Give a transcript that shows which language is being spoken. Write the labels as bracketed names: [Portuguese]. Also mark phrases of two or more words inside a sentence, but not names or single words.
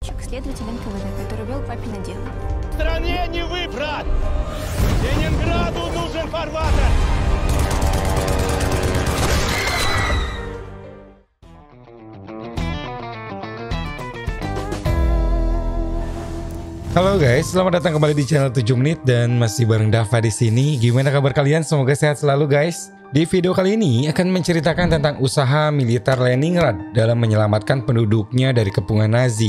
[Russian] Следователь НКВД, который вел папино дело. Стране не выбрать! Ленинграду нужен фарватер! [Indonesian] Halo guys, selamat datang kembali di channel 7 Menit dan masih bareng Dava di sini. Gimana kabar kalian? Semoga sehat selalu guys. Di video kali ini akan menceritakan tentang usaha militer Leningrad dalam menyelamatkan penduduknya dari kepungan Nazi.